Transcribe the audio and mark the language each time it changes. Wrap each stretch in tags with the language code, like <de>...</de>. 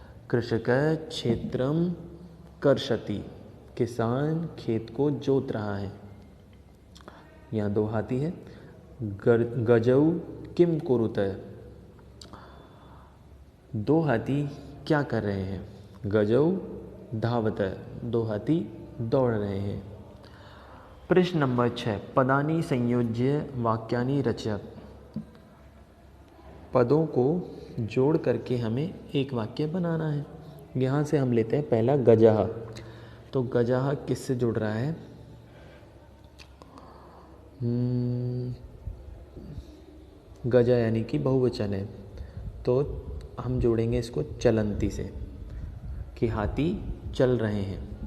<sa>कृषकः क्षेत्रम कर्षति,</sa> <hi>किसान खेत को जोत रहा है। यहाँ 2 हाथी है।</hi> <sa>गजौ किम कुरुतः,</sa> <hi>2 हाथी क्या कर रहे हैं।</hi> <sa>गजौ धावतः,</sa> <hi>2 हाथी दौड़ रहे हैं। प्रश्न नंबर 6।</hi> <sa>पदानि संयोज्य वाक्यानि रचयत।</sa> <hi>पदों को जोड़ करके हमें एक वाक्य बनाना है। यहाँ से हम लेते हैं पहला गजः। तो गजः किससे जुड़ रहा है। गजा यानी कि बहुवचन है, तो हम जोड़ेंगे इसको चलंती से, कि हाथी चल रहे हैं।</hi>